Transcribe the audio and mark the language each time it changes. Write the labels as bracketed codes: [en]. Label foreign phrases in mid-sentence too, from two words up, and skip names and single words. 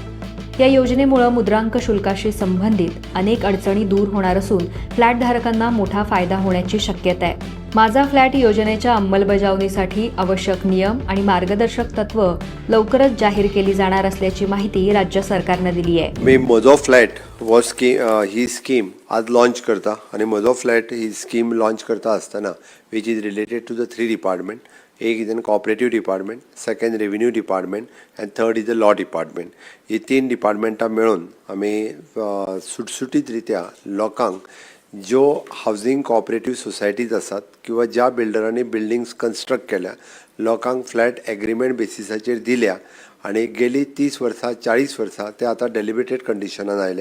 [mr] या योजनेमुळे मुद्रांक शुल्काशी संबंधित अनेक अडचणी दूर होणार असून फ्लॅटधारकांना मोठा फायदा होण्याची शक्यता आहे. माझा फ्लॅट योजनेच्या अंमलबजावणीसाठी आवश्यक नियम आणि मार्गदर्शक तत्व लवकरच जाहीर केली जाणार असल्याची माहिती राज्य सरकारने दिली आहे. [kok] मी म्हजो फ्लॅट ही स्कीम आज लॉन्च करता आणि म्हजो फ्लॅट ही स्कीम लॉन्च करता आसतना [en] which is related to the [kok] 3 डिपार्टमेंट. [en] एक is an cooperative department, second revenue department and third is the law department. [kok] ही 3 डिपार्टमेंटां मेळून आमी सुटसुटीत रित्या लोकांक ज्यो [en] housing cooperative societies [kok] आसात किंवा ज्या बिल्डरांनी [en] buildings construct [kok] केल्या, लोकांक [en] flat agreement [kok] बेसिसाचेर दिल्या आणि गेली 30 वर्सां 40 वर्सां ते आतां डेलिबरेटेड कंडिशनान आयल्या.